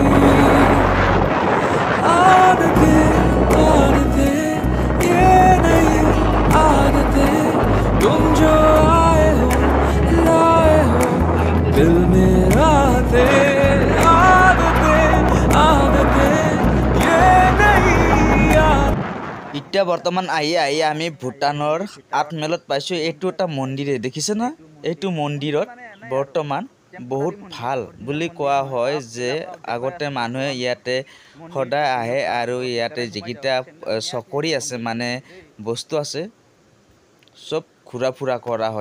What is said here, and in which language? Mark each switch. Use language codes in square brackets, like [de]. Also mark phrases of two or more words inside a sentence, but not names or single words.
[hi] आदतें ये नहीं आदतें, तुम जो आए हो लाए हो दिल मेरा थे। आदतें ये नहीं [as] এতিয়া বৰ্তমান আহি আমি ভূটানৰ ৮ মাইলত পাইছোঁ। এইটো এটা মন্দিৰে, দেখিছে না? এইটো মন্দিৰত বৰ্তমান বহুত ভাল বুলি কোৱা হয় যে আগতে মানুহে ইয়াতে সদায় আহে আৰু ইয়াতে যিকেইটা চকৰি আছে মানে বস্তু আছে চব ঘূৰা ফুৰা কৰা হয়।